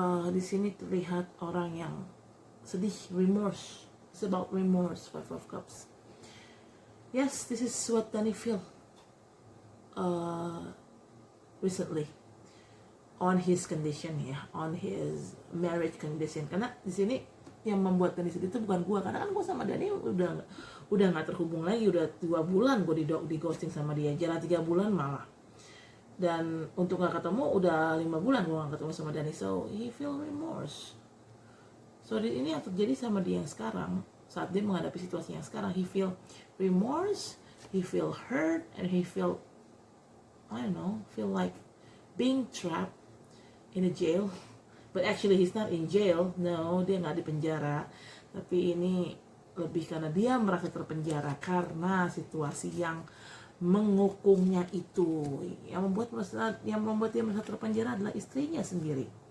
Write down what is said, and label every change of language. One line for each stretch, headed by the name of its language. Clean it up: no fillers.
Indonesian: Di sini terlihat orang yang sedih,
English: remorse. It's about remorse, 5 of Cups. Yes, this is what Dani feel recently on his condition ya, on his marriage condition.
Indonesian: Karena di sini yang membuat Dani sedih itu bukan gue, karena kan gue sama Dani udah nggak terhubung lagi, udah 2 bulan gue di ghosting sama dia, jalan 3 bulan malah. Dan untuk nggak ketemu udah 5 bulan gue nggak ketemu sama Dani,
English: so he feel remorse. So
Indonesian: ini yang terjadi sama dia yang sekarang,
English: saat dia menghadapi situasi yang sekarang, he feel remorse, he feel hurt, and he feel, I don't know, feel like being trapped in a jail. But actually he's not in jail. No,
Indonesian: dia nggak di penjara. Tapi ini lebih karena dia merasa terpenjara karena situasi yang menghukumnya itu. Yang membuat dia merasa terpenjara adalah istrinya sendiri.